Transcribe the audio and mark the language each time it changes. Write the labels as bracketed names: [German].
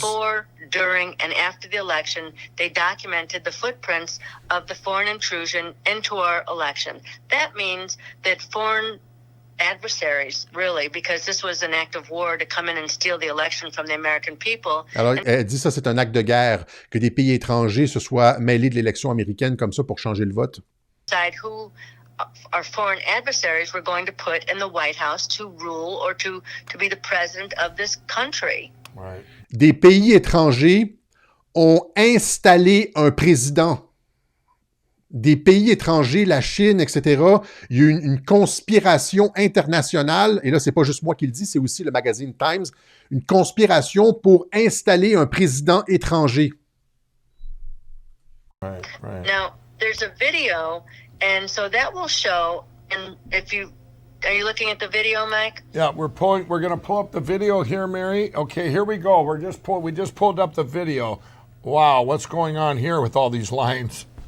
[English] before, during, and after the election, they documented the footprints of the foreign intrusion into our election. That means that foreign adversaries, really, because this was an act of war to come in and steal the election from the American people. [French] Alors, elle dit ça, c'est un acte de guerre, que des pays étrangers se soient mêlés de l'élection américaine comme ça pour changer le vote. [English] Decide who our foreign adversaries were going to put in the White House to rule or to be the president of this country. Right. [French] Des pays étrangers ont installé un président. Des pays étrangers, la Chine, etc., il y a eu une conspiration internationale, et là, c'est pas juste moi qui le dis, c'est aussi le magazine Times, une conspiration pour installer un président étranger. [English] Right, right. Now, there's a video, and so that will show, and are you looking at the video, Mike? Yeah, we're going to pull up the video here, Mary. Okay, here we go. We just pulled up the video. Wow, what's going on here with all these lines?